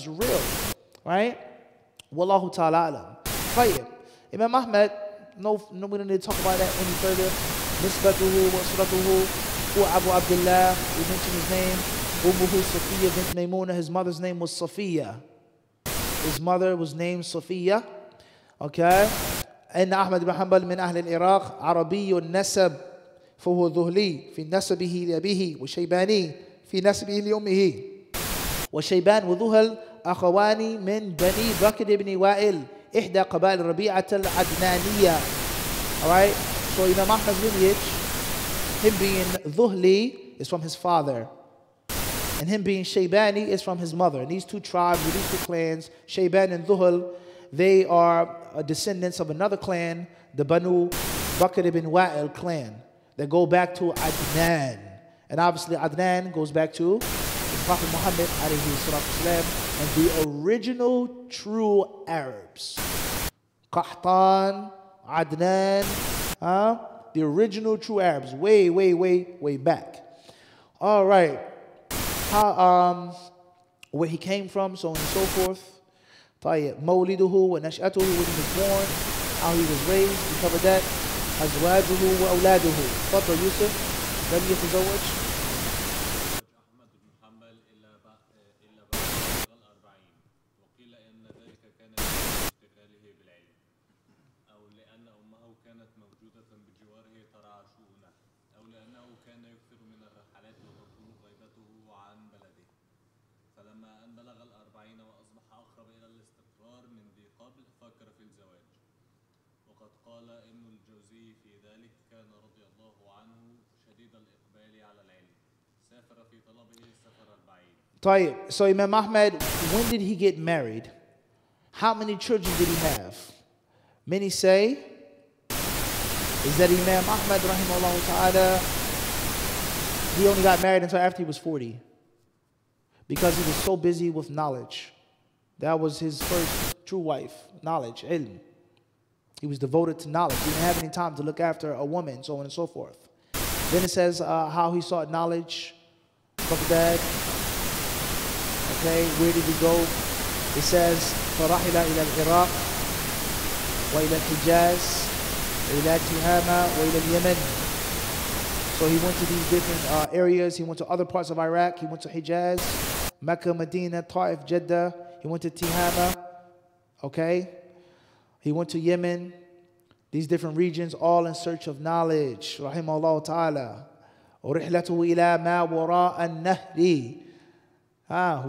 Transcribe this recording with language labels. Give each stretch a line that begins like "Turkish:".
English: It's real. Right? Wallahu ta'ala alam. Tayyib. Imam Ahmad, no, we don't need to talk about that any further.
Arabic: Nisbatuhu wa suratuhu wa Abu Abdullah.
English: We mentioned his name.
Arabic: Ummuhu Safiya bint Maymuna.
English: His mother's name was Safiya. His mother was named Safiya. Okay.
Arabic: أن أحمد بن حنبل من أهل العراق عربي النسب فهو ذهلي في نسبه لأبيه وشيباني في نسبه لأمه وشيبان وذهل أخوان من بني بكر بن وائل إحدى قبائل ربيعة العدنانية.
English: Alright, so Imam Ahmad's lineage, him being Dhuhli is from his father, and him being Shaybani is from his mother. And these two tribes, these two clans, Shayban and Dhuhl, they are descendants of another clan, the Banu Bakr ibn Wa'il clan, that go back to Adnan. And obviously Adnan goes back to the Prophet Muhammad alayhi salatu wasalam, and the original true Arabs. Qahtan, Adnan, the original true Arabs, way back. All right. How, where he came from, so on and so forth.
Arabic: طيب مولده ونشأته,
English: when he was born, how he was raised, we covered that.
Arabic: أزواجه وأولاده. تفضل يوسف. لم يتزوج. أحمد بن حنبل إلا بعد الأربعين، وقيل إن ذلك كان اشتغاله بالعلم، أو لأن أمه كانت موجودة بجواره ترعى شؤونه، أو لأنه كان يكثر من الرحلات وتطول غيبته عن بلده. فلما أن بلغ الأربعين وأصبح أقرب إلى الاستقرار من ذي قبل فكر في الزواج. وقد قال ابن الجوزي في ذلك: كان رضي الله عنه شديد الإقبال على العلم، سافر في طلبه سفر البعيد.
English: طيب, so Imam Ahmad, when did he get married? How many children did he have? Many say is that Imam Ahmad rahimahullah ta'ala, he only got married until after he was 40, because he was so busy with knowledge. That was his first true wife, knowledge, ilm. He was devoted to knowledge. He didn't have any time to look after a woman, so on and so forth. Then it says how he sought knowledge. Baghdad. Okay, where did he go? It says
Arabic: فَرَحِلَ إِلَى الْعِرَاقِ وَإِلَى الْحِجَازِ وَإِلَى تِهَامَةَ وَإِلى الْيَمَنِ.
English: So he went to these different areas. He went to other parts of Iraq. He went to Hijaz, Mecca, Medina, Ta'if, Jeddah. He went to Tihama. Okay. He went to Yemen. These different regions, all in search of knowledge.
Arabic: Rahimahullah ta'ala. وَرِحْلَتُهُ إِلَى مَا وَرَاءَ النَّهْرِ.